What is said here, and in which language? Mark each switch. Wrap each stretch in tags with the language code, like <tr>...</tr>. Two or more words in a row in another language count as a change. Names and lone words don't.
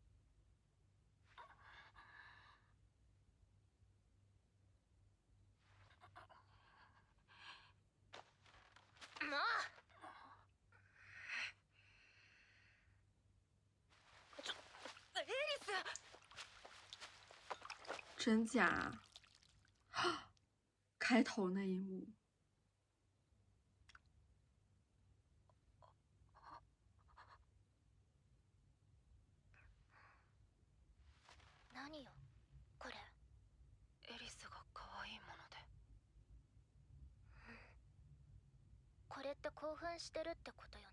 <ja>もうエリス。</ja> <zh>真假？开头那一幕。</zh> <ja>何よこれ。エリスが可愛いもので。これって興奮してるってことよね。</ja>